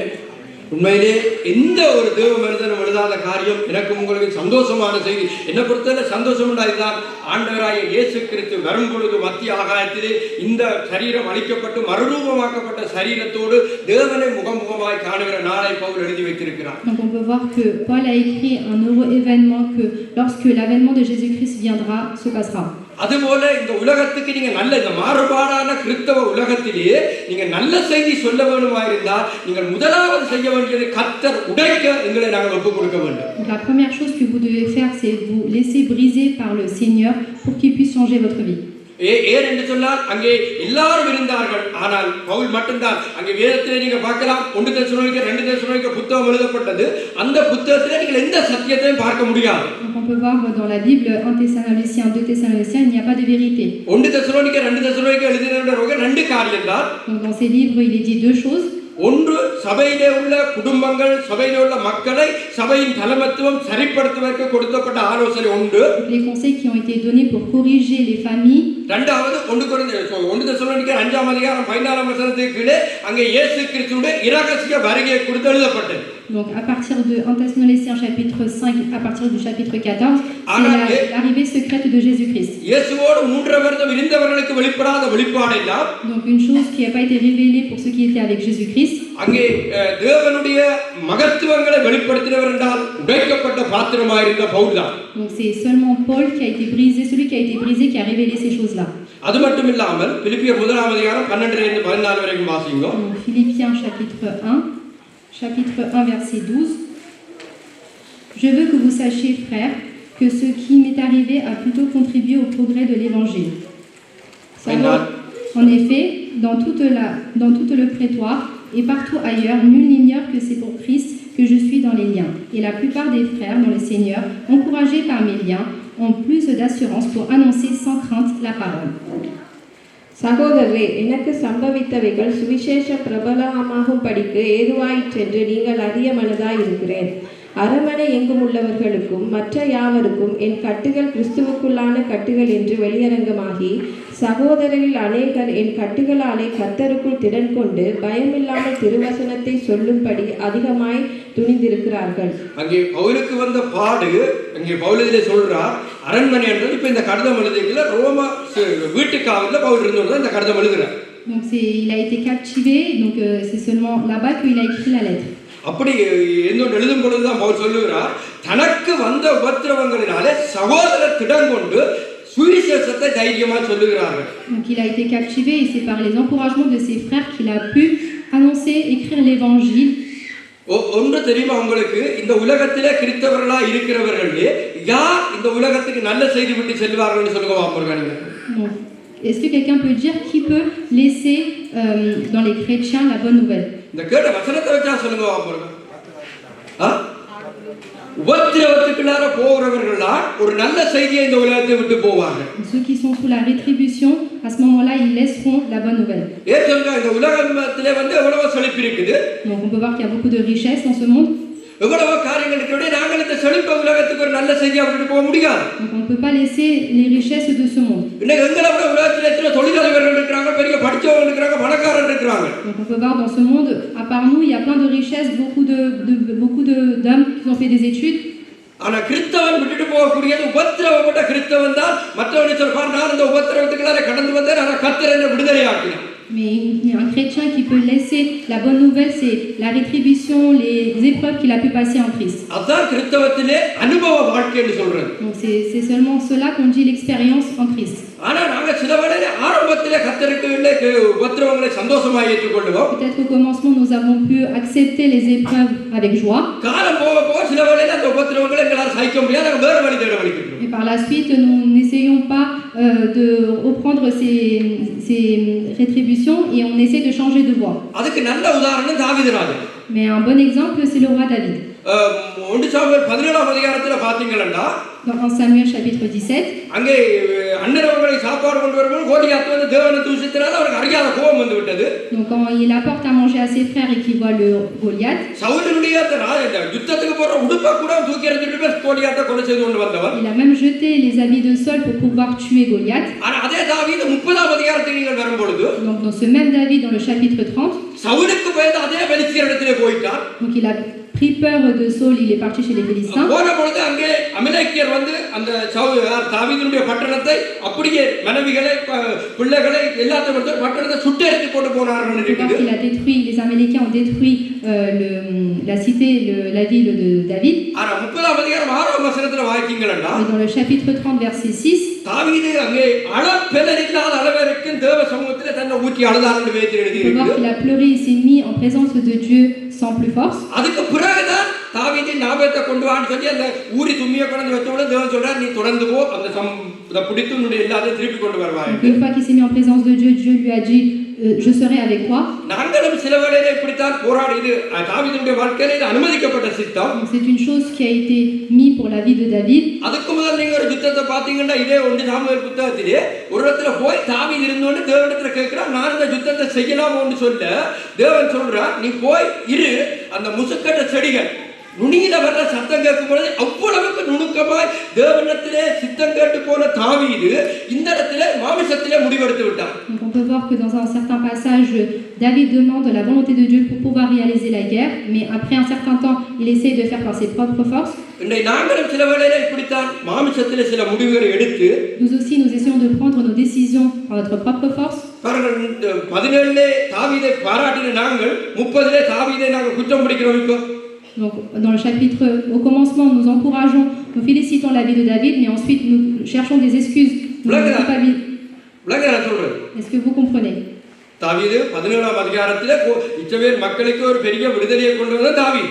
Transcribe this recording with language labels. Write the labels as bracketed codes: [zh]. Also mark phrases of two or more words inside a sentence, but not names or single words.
[ta] உண்மையிலே எந்த ஒரு தேவ மனிதனும் எழுதாத காரியம் எனக்கும் உங்களுக்கு சந்தோஷமான செய்தி. என்னை பொறுத்தவரை சந்தோஷம் உண்டாய்தான். ஆண்டவராகிய இயேசு கிறிஸ்து வரும் பொழுது மத்திய ஆகாயத்திலே இந்த சரீரம் அளிக்கப்பட்டு மறுரூபமாக்கப்பட்ட சரீரத்தோடு தேவனை முகமுகமாய் காணுகிற நாளை பவுல் எழுதி வைத்திருக்கிறார். [fr] Donc on peut voir que Paul a écrit un heureux événement que lorsque l'avènement de Jésus-Christ viendra, se passera. [ta] அதுபோல இந்த உலகத்துக்கு நீங்க நல்ல இந்த மாறுபாடான கிறிஸ்தவ உலகத்திலேயே நீங்க நல்ல செய்தி சொல்ல வேண்டுமாயிருந்தால் நீங்கள் முதலாவது செய்ய வேண்டியது கர்த்தர் உடைக்க எங்களை நாங்கள் ஒப்புக் கொடுக்க வேண்டும். [fr] Donc la première chose que vous devez faire, c'est vous laisser briser par le Seigneur pour qu'il puisse changer votre vie. [ta] ஏன் என்று சொன்னால் அங்கே எல்லாரும் இருந்தார்கள். ஆனால் பவுல் மட்டும்தான். அங்கே வேதத்திலே நீங்க பார்க்கலாம், 1 தெசலோனிக்கர் 2 தெசலோனிக்கர் புத்தகம் எழுதப்பட்டது. அந்த புத்தகத்திலே நீங்கள் எந்த சத்தியத்தையும் பார்க்க முடியாது. [fr] Donc on peut voir dans la Bible 1 Thessaloniciens, 2 Thessaloniciens, il n'y a pas de vérité. [ta] 1 தெசலோனிக்கர் 2 தெசலோனிக்கர் எழுதினவர்கள் 2 காரியம் தான். [fr] Donc dans ces livres, il est dit deux choses. [ta] ஒன்று, சபையிலே உள்ள குடும்பங்கள், சபையிலே உள்ள மக்களை சபையின் தலைமைத்துவம் சரிப்படுத்துவதற்கு கொடுக்கப்பட்ட ஆலோசனை உண்டு. [fr] Les conseils qui ont été donnés pour corriger les familles. [ta] இரண்டாவது, 1 தெசலோனிக்கர் 5ஆம் அதிகாரம் 14ஆம் வசனத்துக்கு கீழே அங்கே இயேசு கிறிஸ்துவின் இரகசிய வருகையை குறித்து எழுதப்பட்டது. [fr] Donc à partir de 1 Thessaloniciens chapitre 5, à partir du chapitre 14, c'est l'arrivée secrète de Jésus-Christ. [ta] இயேசுவோடு 3 வருடம் இருந்தவர்களுக்கு வெளிப்படாத வெளிப்பாடு எல்லாம். [fr] Donc une chose qui n'a pas été révélée pour ceux qui étaient avec Jésus-Christ. [ta] அங்கே தேவனுடைய மகத்துவங்களை வெளிப்படுத்தினவர் என்றால் உடைக்கப்பட்ட பாத்திரமாக இருந்த பவுல் தான். [fr] Donc c'est seulement Paul qui a été brisé, celui qui a été brisé qui a révélé ces choses-là. [ta] அது மட்டும் இல்லாமல் பிலிப்பியர் 1ஆம் அதிகாரம் 12 இருந்து 14 வரைக்கும் வாசிங்க. [fr] Philippiens chapitre 1 verset 12. Je veux que vous sachiez, frères, que ce qui m'est arrivé a plutôt contribué au progrès de l'évangile. En effet, dans tout le prétoire et partout ailleurs, nul n'ignore que c'est pour Christ que je suis dans les liens. Et la plupart des frères dans le Seigneur, encouragés par mes liens, ont plus d'assurance pour annoncer sans crainte la parole. [ta] சகோதரரே, எனக்கு சம்பவித்தவைகள் சுவிசேஷம் பிரபலமாகும் படிக்கு ஏதுவாயிற்றென்று நீங்கள் அறிய மனதாய் இருக்கிறேன். அரமனை எங்கும் உள்ளவர்களுக்கும் மற்ற யாவருக்கும் என் கட்டுகள் கிறிஸ்துவுக்குள்ளான கட்டுகள் என்று வெளியரங்கமாகி, சகோதரரில் அநேகர் என் கட்டுகளாலே கர்த்தருக்குள் திடன் கொண்டு பயமில்லாமல் திருவசனத்தை சொல்லும்படி அதிகமாய் துணிந்திருக்கிறார்கள். அங்கே பவுலுக்கு வந்த பாடு, அங்கே பவுலிலே சொல்றார், அரண்மனை என்றது இப்ப இந்த கடிதம் எழுதிக்கல, ரோம வீட்டுக்காவல்ல பவுல் இருந்தது இந்த கடிதம் எழுதுறார். [fr] Donc il a été captivé, donc c'est seulement là-bas qu'il a écrit la lettre. [ta] அப்படி என்னோட எழுதும் பொழுதுதான் பவுல் சொல்லுகிறார், தனக்கு வந்த உபத்திரவங்களினாலே சகோதரர் திடன் கொண்டு சுவிசேஷத்தை தைரியமாக சொல்லுகிறார்கள். [fr] Donc il a été captivé et c'est par les encouragements de ses frères qu'il a pu annoncer, écrire l'évangile. [ta] ஒன்று தெரியுமா உங்களுக்கு, இந்த உலகத்திலே கிறிஸ்தவர்களா இருக்கிறவர்களே யார் இந்த உலகத்துக்கு நல்ல செய்தி விட்டு செல்வார்கள் சொல்லுங்க பாப்போம். [fr] Est-ce que quelqu'un peut dire qui peut laisser dans les chrétiens la bonne nouvelle? [ta] இந்த கேட்ட வசனத்தை வச்சா சொல்லுங்க பாப்போம். உபத்திரவத்துக்குள்ளார போகிறவர்கள் தான் ஒரு நல்ல செய்தியை இந்த உலகத்தை விட்டு போவாங்க. [fr] Ceux qui sont sous la rétribution, à ce moment-là, ils laisseront la bonne nouvelle. [ta] ஏற்கனவே இந்த உலகத்திலே எவ்வளவு செழிப்பு இருக்குது. [fr] Donc on peut voir qu'il y a beaucoup de richesses dans ce monde. [ta] எவ்வளவு காரியங்கள் இருக்கிறோட நாங்கள் இந்த செழிப்பு உலகத்துக்கு ஒரு நல்ல செய்தியை விட்டு போக முடியாது. [fr] Donc on ne peut pas laisser les richesses de ce monde. [ta] இன்னைக்கு எங்களை விட உலகத்தில் எத்தனை தொழிலாளர்கள் இருக்கிறாங்க, பெரிய படித்தவர்கள் இருக்கிறாங்க, பணக்காரர்கள் இருக்கிறாங்க. [fr] Donc on peut voir dans ce monde, à part nous, il y a plein de richesses, beaucoup d'hommes qui ont fait des études. [ta] ஆனா கிறிஸ்தவன் விட்டுட்டு போகக்கூடியது உபத்திரவப்பட்ட கிறிஸ்தவன் தான். மற்றவனை சொல்றான், நான் இந்த உபத்திரவத்துக்குள்ளார கடந்து வந்தேன், ஆனா கர்த்தர் என்னை விடுதலையாக்கினார். [fr] Mais un chrétien qui peut laisser la bonne nouvelle, c'est la rétribution, les épreuves qu'il a pu passer en Christ. [ta] அதான் கிறிஸ்தவத்திலே அனுபவ வாழ்க்கைன்னு சொல்றது. [fr] Donc c'est seulement cela qu'on dit l'expérience en Christ. [ta] ஆனா நாங்க சில வேளையில ஆரம்பத்திலே கர்த்தருக்கு உபத்திரவங்களை சந்தோஷமா ஏற்றுக்கொள்வோம். [fr] Peut-être au commencement nous avons pu accepter les épreuves avec joie. [ta] காலம் போக போக சில வேளையில அந்த உபத்திரவங்களை எங்களால் சகிக்க முடியாது, நாங்க வேற வழி தேட வலிக்கிறோம். [fr] Et par la suite, nous n'essayons pas de reprendre ces rétributions et on essaie de changer de voie. [ta] அதுக்கு நல்ல உதாரணம் தாவீது ராஜா. [fr] Mais un bon exemple, c'est le roi David. [ta] 1 சாமுவேல் 17ஆம் அதிகாரத்துல பாத்தீங்கன்னா, [fr] Dans 1 Samuel chapitre 17, [ta] அங்கே அண்ணனவங்களை சாப்பாடு கொண்டு வரும்போது கோலியாத் வந்து தேவனை தூஷித்தனால அவருக்கு அறியாத கோபம் வந்து விட்டது. [fr] donc quand il apporte à manger à ses frères et qu'il voit le Goliath, [ta] சவுலுடைய யுத்தத்துக்கு போற உடுப்பை கூட தூக்கி எறிஞ்சிட்டு கோலியாத்தை கொலை செய்து கொண்டு வந்தவர். [fr] il a même jeté les habits de Saul pour pouvoir tuer Goliath. [ta] ஆனா அதே தாவீது 30ஆம் அதிகாரத்துக்கு நீங்கள் வரும்பொழுது, [fr] Donc dans ce même David, dans le chapitre 30, [ta] சவுலுக்கு பயந்து அதே பெலிஸ்தியர் இடத்திலே போயிட்டார். [fr] donc il a pris peur de Saul, il est parti chez les Philistins. [ta] போன பொழுது அங்கே அமலேக்கியர் வந்து அந்த தாவீதுடைய பட்டணத்தை அப்படியே மனைவிகளை பிள்ளைகளை எல்லாத்தையும் வந்து பட்டணத்தை சுட்டெரித்து போட்டு போனார்கள். [fr] Il a détruit, les Amélékiens ont détruit la cité, la ville de David. [ta] ஆனா 30ஆம் அதிகாரம் 6ஆம் வசனத்துல வாசிக்கீங்கன்னா, [fr] Dans le chapitre 30 verset 6, [ta] தாவீது அங்கே அளப்பெலரில்லாத அளவிற்கு தேவ சமூகத்திலே தன்னை ஊற்றி அழுதார் என்று வேதத்தில் எழுதி [fr] on peut voir [ta] இருக்கு. [fr] qu'il a pleuré, il s'est mis en présence de Dieu sans plus force. [ta] அதுக்கு பிறகுதான் தாவீது நாபேத்தை கொண்டு வான்னு சொல்லி அந்த ஊரி தும்மியை கொண்டு வச்சவொடனே தேவன் சொல்றார், நீ தொடர்ந்து போ, அந்த பிடித்து உன்னுடைய எல்லாத்தையும் திருப்பி கொண்டு வருவாய். [fr] Une fois qu'il s'est mis en présence de Dieu, Dieu lui a dit je serai avec toi. [ta] நாங்களும் சில வேளையிலே இப்படித்தான் போராடி, இது தாவீதுடைய வாழ்க்கையில இது அனுமதிக்கப்பட்ட சித்தம். [fr] C'est une chose qui a été mise pour la vie de David. [ta] அதுக்கு முதல் நீங்க ஒரு யுத்தத்தை பாத்தீங்கன்னா, இதே 1 சாமுவேல் புத்தகத்திலே ஒரு இடத்துல போய் தாவீது இருந்தோன்னு தேவனிடத்துல கேட்கிறான், நான் இந்த யுத்தத்தை செய்யலாமோன்னு சொல்ல தேவன் சொல்றார், நீ போய் இரு, அந்த முசுக்கட்ட செடிகள் நுனியில வர்ற சத்தம் கேட்கும் பொழுது அவ்வளவுக்கு நுணுக்கமாய் தேவனிடத்திலே சித்தம் கேட்டு போன தாவீது இந்த இடத்துல மாமிசத்திலே முடிவெடுத்து விட்டார். [fr] Donc on peut voir que dans un certain passage, David demande la volonté de Dieu pour pouvoir réaliser la guerre, mais après un certain temps, il essaie de faire par ses propres forces. [ta] இன்றைய நாங்களும் சில வேளையில இப்படித்தான் மாமிசத்திலே சில முடிவுகளை எடுத்து, [fr] Nous aussi, nous essayons de prendre nos décisions par notre propre force. [ta] பாருங்கள், 17 தாவீதை பாராட்டின நாங்கள் 30 தாவீதை நாங்கள் குற்றம் பிடிக்கிறோம். இப்போ [fr] Donc, dans le chapitre, au commencement, nous encourageons, nous félicitons la vie de David, mais ensuite nous cherchons des excuses. Est-ce que vous comprenez? [ta] தாவீது 17ஆம் அதிகாரத்திலே இஸ்ரவேல் மக்களுக்கு ஒரு பெரிய விடுதலையை கொண்டு வந்த தாவீது.